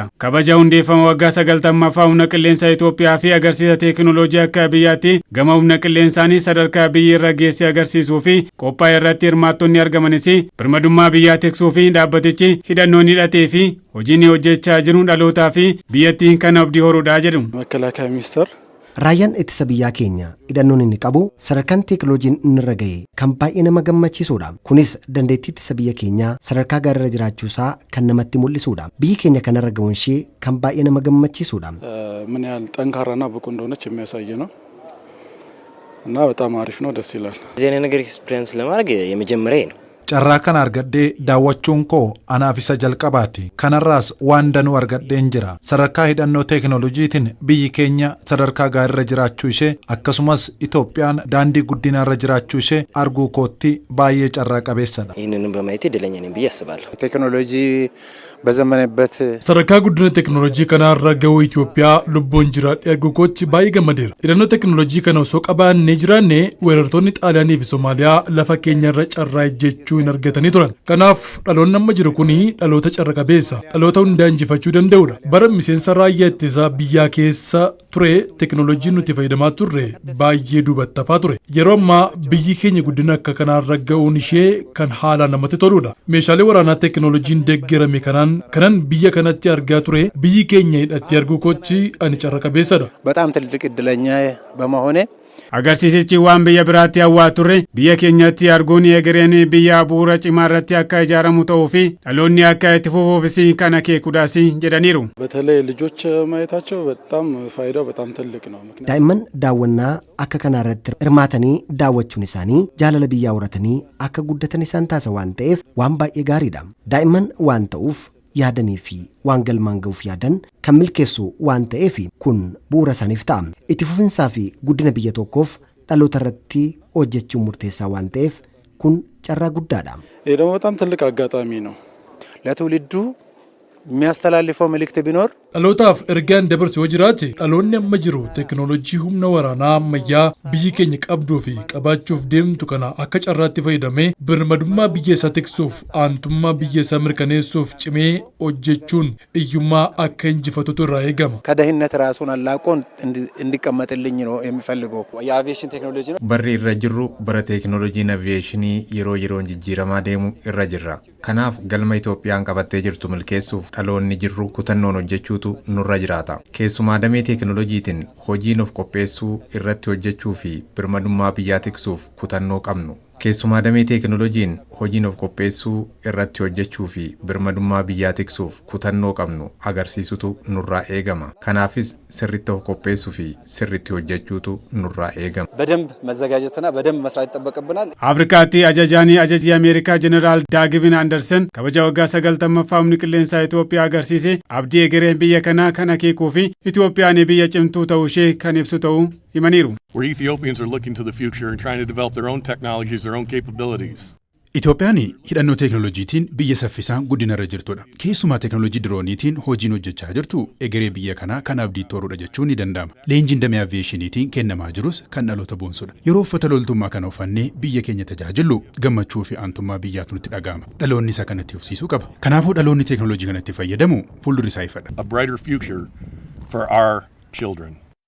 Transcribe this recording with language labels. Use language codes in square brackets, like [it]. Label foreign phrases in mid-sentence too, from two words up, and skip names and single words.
[om] Kabaja hundeeffama waggaa 90ffaa humna qilleensaa Itoophiyaa fi agarsiisa teekinooloojii akka biyyaatti gama humna qilleensaan sadarkaa biyyi irra geesse agarsiisuu fi qophaa'e irratti hirmaattonni argamanis birmadummaa biyyaa tiksuu fi dhaabbatichi hidhannoon hidhatee fi hojiin hojjechaa jiru dhalootaa fi biyyattiin kan abdii horuudhaa jedhu. [am] መከላከያ ሚኒስቴር [om] Raayyaan ittisa biyyaa keenya hidhannoon inni qabu sadarkaan teekinooloojiin inni irra ga'e kan baay'ee nama gammachiisudha. Kunis dandeettii ittisa biyya keenyaa sadarkaa gaariirra jiraachuusaa kan namatti mul'isudha. Biyyi keenya kanarra ga'uun ishee kan baay'ee nama gammachiisudha. [am] ምን ያህል ጠንካራና ብቁ እንደሆነች የሚያሳይ ነው እና በጣም አሪፍ ነው፣ ደስ ይላል። እዚህ ነገር ኤክስፒሪየንስ ለማድረግ የመጀመሪያ ነው። [om] Carraa kan argadhee daawwachuun koo anaaf isa jalqabaati. Kanarraas waan danuu argadheen jira. Sadarkaa hidhannoo teekinooloojiitiin biyyi keenya sadarkaa gaariirra jiraachuu ishee akkasumas Itoophiyaan daandii guddinaarra jiraachuu ishee arguu kootti baay'ee carraa qabeessadha. [am] ይህንንም በማየት እድለኛ ነኝ ብዬ አስባለሁ። ቴክኖሎጂ በዘመነበት [om] sadarkaa guddina teekinooloojii kanaarra ga'uu Itoophiyaa lubbuun jiraadhee arguu kootti baay'ee gammadeera. Hidhannoo teekinooloojii kana osoo qabaannee jiraanne weerartoonni Xaaliyaanii fi Somaaliyaa lafa keenyarra carraa ejjechuu hin argatanii turan. Kanaaf dhaloonni amma jiru kuni dhaloota carra qabeessa, dhaloota hundaa injifachuu danda'udha. Bara miseensa raayyaa ittisaa biyyaa keessa ture teekinooloojiin nuti fayyadamaa turre baay'ee duubatti hafaa ture. Yeroo ammaa biyyi keenya guddina akka kanaarra ga'uun ishee kan haalaan namatti toludha. Meeshaalee waraanaa teekinooloojiin deeggarame kanan biyya kanatti argaa ture biyyi keenya hidhattee arguu kootti ani carra qabeessadha. [am] በጣም ትልቅ እድለኛ በመሆኔ [om] Agarsiisichi waan biyya biraatti hawwaa turre biyya keenyatti arguun egereen biyya bu'uura cimaa irratti akka ijaaramu ta'uu fi dhaloonni akka itti fufuufis kan akeekuudhaas jedhaniiru. [am] በተለይ ልጆች ማየታቸው በጣም ፋይዳው በጣም ትልቅ ነው። [om] Daa'imman daawwannaa akka kanaa irratti hirmaatanii daawwachuun isaanii jaalala biyyaa horatanii akka guddatan isaan taasisa waan ta'eef waan baay'ee gaariidha. Daa'imman waan ta'uuf yaadanii fi waan galmaan ga'uuf yaadan kan milkeessu waan ta'eef kun bu'uura isaaniif ta'a. Itti fufinsaa fi guddina biyya tokkoof dhaloota irratti hojjechuun murteessaa waan ta'eef kun carraa guddaadha. [am] ይሄ ደግሞ በጣም ትልቅ አጋጣሚ ነው። ለትውልዱ የሚያስተላልፈው መልእክት ቢኖር [om] dhalootaaf ergaan dabarsu yoo jiraate dhaloonni amma jiru teekinooloojii humna waraanaa ammayyaa biyyi keenya qabduu fi qabaachuuf deemtu kana akka carraatti fayyadamee birmadummaa biyya isaa tiksuuf aantummaa biyya isaa mirkaneessuuf cimee hojjechuun iyyummaa akka injifatutu irraa eegama. [am] ከደህንነት ራሱን አላቆ እንዲቀመጥልኝ ነው የሚፈልገው። የአቪዬሽን ቴክኖሎጂ ነው። [om] Barri irra jirru bara teekinooloojiin aviyeeshinii yeroon jijjiiramaa deemu irra jirra. Kanaaf galma Itoophiyaan qabattee jirtu milkeessuuf dhaloonni jirru kutannoon hojjechuutu nurra jiraata. Keessumaa damee teekinooloojiitiin hojiin of qopheessuu irratti hojjechuu fi birmadummaa biyyaa tiksuuf kutannoo qabnu. Keessumaa damee teekinooloojiin hojiin of qopheessuu irratti hojjechuu fi birmadummaa biyyaa tiksuuf kutannoo qabnu agarsiisutu nurraa eegama. Kanaafis sirritti of qopheessuu fi sirritti hojjechuutu nurraa eegama. [am] በደንብ መዘጋጀትና በደንብ መስራት ይጠበቅብናል። [om] Afrikaatti ajajaanii ajajii Ameerikaa Jeneraal Daagvin Andersen kabaja waggaa 90ffaa humni qilleensaa Itoophiyaa agarsiise abdii egereen biyya kanaa kan akeekuu fi Itoophiyaan biyya cimtuu ta'uu ishee kan ibsu ta'uu himaniiru. [en] Where Ethiopians are looking to the future and trying to develop their own technologies, their own capabilities. [om] Itoophiyaan hidhannoo teekinooloojiitiin biyya saffisaan guddinarra jirtudha. Keessumaa teekinooloojii dirooniitiin hojiin hojjechaa jirtu egeree biyya kanaa kan abdiitti horuudha jechuun ni danda'ama. Leenjiin damee aviyeeshiniitiin kennamaa jirus kan dhaloota boonsudha. Yeroo uffata loltummaa kana uffannee biyya keenya tajaajilu gammachuu fi aantummaa biyyaatu nutti dhaga'ama. Dhaloonni isa kanatti ufsiisuu qaba. Kanaafuu dhaloonni teekinooloojii kanatti fayyadamu fuuldurri isaa ifadha. [en] A brighter future for our children.